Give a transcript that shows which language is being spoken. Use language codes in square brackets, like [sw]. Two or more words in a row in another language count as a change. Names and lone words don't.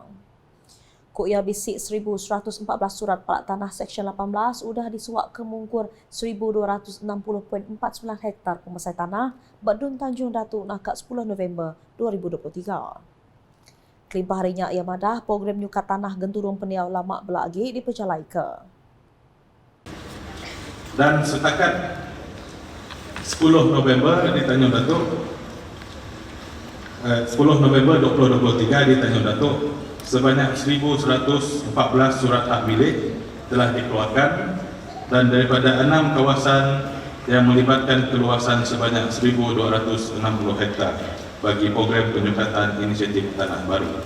[iba] Kuk ya bisik 1114 surat palak tanah Seksyen 18 udah disuak ke Mungkur 1260.49 hektar pemasai tanah Badun Tanjung Datu nakak 10 November 2023. Kelimpah harinya ia madah program nyukat tanah genturung peniau lama belagi diperjalai ke. [ms] Dan setakat 10 November di Tanjung Datuk, 10 November 2023 di Tanjung Datuk, sebanyak 1.114 surat hak milik telah dikeluarkan dan daripada 6 kawasan yang melibatkan keluasan sebanyak 1.260 hektar bagi program penyukatan inisiatif tanah baru.